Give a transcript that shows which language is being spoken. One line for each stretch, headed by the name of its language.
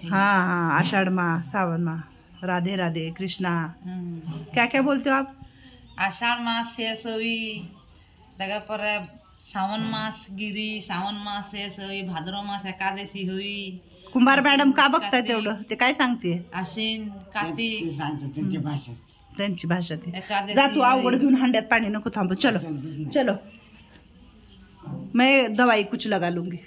Hindi: हाँ आषाढ़ माह सावन माह. राधे राधे कृष्णा. क्या क्या बोलते हो आप? आषाढ़ मास शेष हुई, जगह पर सावन मास गिरी, सावन मास शेष हुई, भाद्रव मास एकादशी हुई.
Marathi: कुंभार मॅडम का बघताय तेवढं? ते काय सांगते? आश्विन कार्तिक सांगतो त्यांच्या भाषेत. त्यांची भाषा ती. एकादशी जा तू अवघड घेऊन हांड्यात पाणी नको थांबू.
Hindi: चलो मैं दवाई कुछ लगा लूंगी.